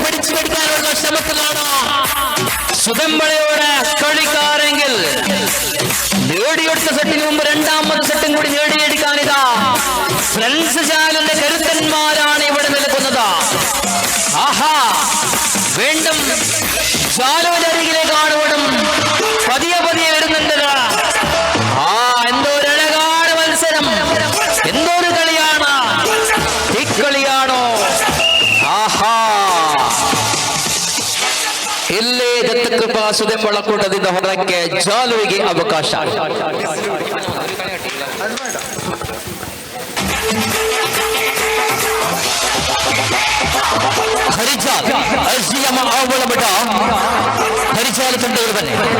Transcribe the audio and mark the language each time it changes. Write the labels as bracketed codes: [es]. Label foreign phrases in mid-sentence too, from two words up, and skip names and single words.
[ml] പിടിച്ചു പിടിക്കാനുള്ള ശ്രമത്തിലാണ് സുദംബളയോട് കളിക്കാരെങ്കിൽ ഓടിയൊടുത്ത സെറ്റിന് മുമ്പ് രണ്ടാമത്തെ സെറ്റും കൂടി നേടിയെടുക്കാനിതാ ഫ്രണ്ട്സ് ചാനലിന്റെ കരുത്തന്മാരാണ് ഇവിടെ നിൽക്കുന്നത്. ആഹാ, വീണ്ടും ജാലുവിന്റെ അരികിലേക്ക് കാണുവണം പതിയെ പതിയെ വരുന്നുണ്ട്. എന്തോ ഒരു അഴകാണ് മത്സരം, എന്തോ ഒരു കളിയാണ്. ഈ കളിയാണോ? [kn] ಆಹಾ, ಇಲ್ಲೇ ದತ್ತಕೃಪಾ ಸುದೆಂ ಒಳಕೂಟದಿಂದ ಹೊರಕ್ಕೆ ಜಾಲುವಿಗೆ ಅವಕಾಶ. ಹರಿಜಾಲ್ ಎಸ್ಡಿಎಂ ಆವಳ ಮಠ ಹರಿಜಾಲ್ ತಂಡವರು ಬನ್ನಿ.